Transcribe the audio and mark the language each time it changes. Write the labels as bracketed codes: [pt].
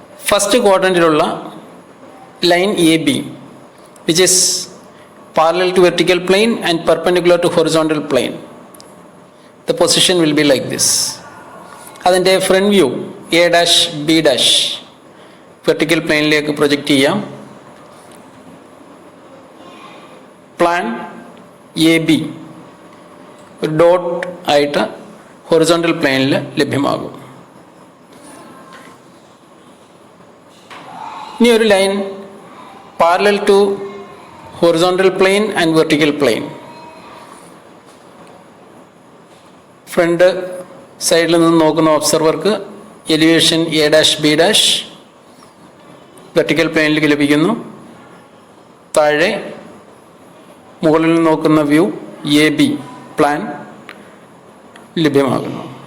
[en] First quadrantiലുള്ള line AB, which is parallel to vertical plane and perpendicular to horizontal plane. The position will be like this. അതിൻ്റെ front view A dash B dash vertical planeലേക്ക് project ചെയ്യാം. [ml] Plan AB ഒരു dot ആയിട്ട് horizontal പ്ലെയിനിൽ ലഭ്യമാകും. [en] ഇനി ഒരു line parallel to horizontal plane and vertical plane. [ml] Front സൈഡിൽ നിന്ന് നോക്കുന്ന ഒബ്സർവർക്ക് elevation A dash B dash vertical പ്ലെയിനിലേക്ക് ലഭിക്കുന്നു. താഴെ മുകളിൽ നിന്ന് നോക്കുന്ന വ്യൂ എ ബി പ്ലാൻ ലഭ്യമാകുന്നു.